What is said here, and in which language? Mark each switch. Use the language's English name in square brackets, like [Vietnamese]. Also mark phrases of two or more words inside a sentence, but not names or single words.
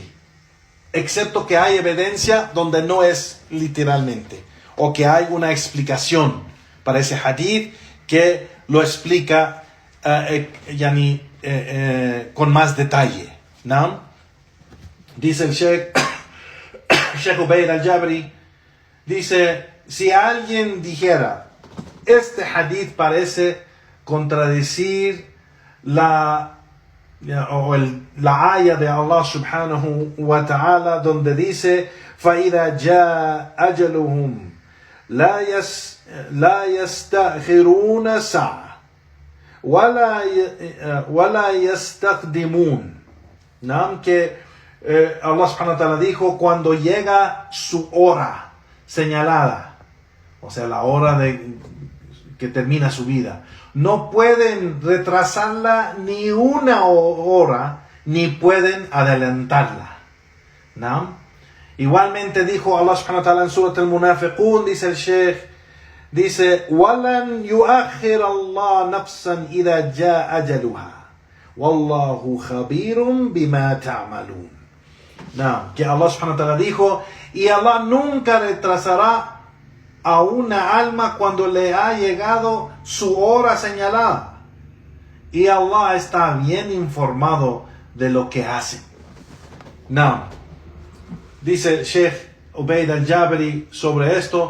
[Spanish] Excepto que hay evidencia donde no es literalmente, o que hay una explicación para ese hadith que lo explica con más detalle, ¿no? Dice el Sheikh Ubayd al-Jabri, dice, si alguien dijera, este hadith parece contradecir la aya de Allah [Arabic] سبحانه وتعالى, [Spanish] donde dice, [Arabic] فَإِذَا جَاءَ أَجَلُهُمْ لَا يَسْتَأْخِرُونَ سَاعَةً وَلَا يَسْتَقْدِمُونَ. [Spanish] Que Allah [Arabic] سبحانه وتعالى [Spanish] dijo, cuando llega su hora señalada, o sea, la hora que termina su vida, no pueden retrasarla ni una hora, ni pueden adelantarla, ¿no? Igualmente dijo Allah [Arabic] سبحانه وتعالى [Spanish] en Surat al-Munafiqun, dice el Sheikh, dice, [Arabic] وَلَنْ يُؤَخِّرَ اللَّهُ نَفْسًا إِذَا جَاءَ أَجَلُهَا وَاللَّهُ خَبِيرٌ بِمَا تَعْمَلُونَ. [Spanish] Que Allah [Arabic] سبحانه وتعالى [Spanish] dijo, y Allah nunca retrasará a una alma cuando le ha llegado su hora señalada. Y Allah está bien informado de lo que hace. Dice el Sheikh Ubayd al-Jabri sobre esto.